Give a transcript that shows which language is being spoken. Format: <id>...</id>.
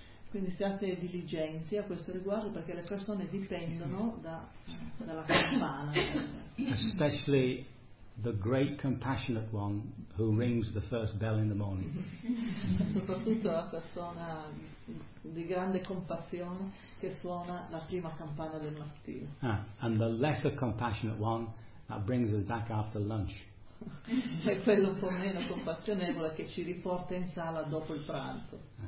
<it>Quindi siate diligenti a questo riguardo, perché le persone dipendono dalla campana.</it> <en>Especially the great compassionate one who rings the first bell in the morning.</en> <it>Soprattutto la persona di grande compassione che suona la prima campana del mattino.</it> <en>And the lesser compassionate one that brings us back after lunch.</en> <it>È quello un po' meno compassionevole che ci riporta in sala dopo il pranzo.</it>